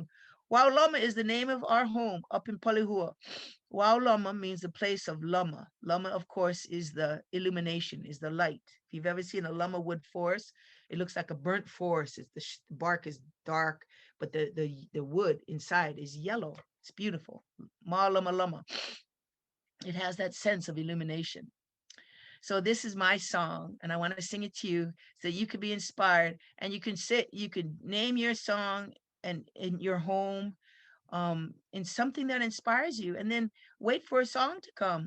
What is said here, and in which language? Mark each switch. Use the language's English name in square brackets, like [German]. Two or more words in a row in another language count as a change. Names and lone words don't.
[English] Wauloma is the name of our home up in Palihua. Wauloma means the place of lama. Lama, of course, is the illumination, is the light. If you've ever seen a lama wood forest, it looks like a burnt forest. The bark is dark, but the wood inside is yellow. It's beautiful. Ma lama lama. It has that sense of illumination. So this is my song, and I want to sing it to you so you could be inspired, and you can name your song and in your home in something that inspires you, and then wait for a song to come.